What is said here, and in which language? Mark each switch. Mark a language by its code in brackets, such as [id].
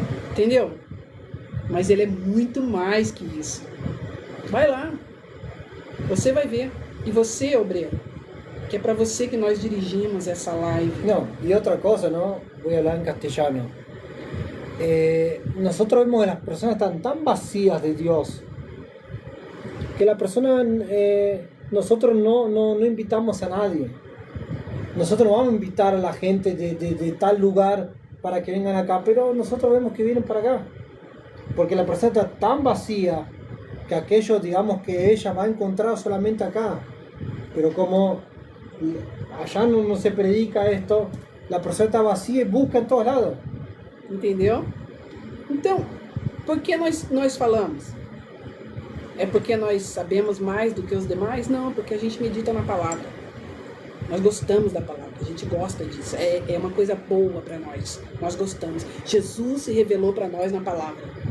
[pt] Entendeu? Mas Ele é muito mais que isso. Vai lá. Você vai ver. E você, obreiro, que é para você que nós dirigimos essa live. [es] No, y otra cosa, ¿no? Voy a hablar en castellano. Nosotros vemos que las personas están tan vacías de Dios que la persona, nosotros no invitamos a nadie. Nosotros no vamos a invitar a la gente de tal lugar para que vengan acá, pero nosotros vemos que vienen para acá, porque la persona está tan vacía que aquello, digamos, que ella va a encontrar solamente acá, pero como allá no se predica esto, la persona está vacía [pt] e busca em todos lados. Entendeu? Então, por que nós falamos? É porque nós sabemos mais do que os demais? Não, porque a gente medita na palavra. Nós gostamos da palavra, a gente gosta disso. É uma coisa boa para nós. Nós gostamos. Jesus se revelou para nós na palavra.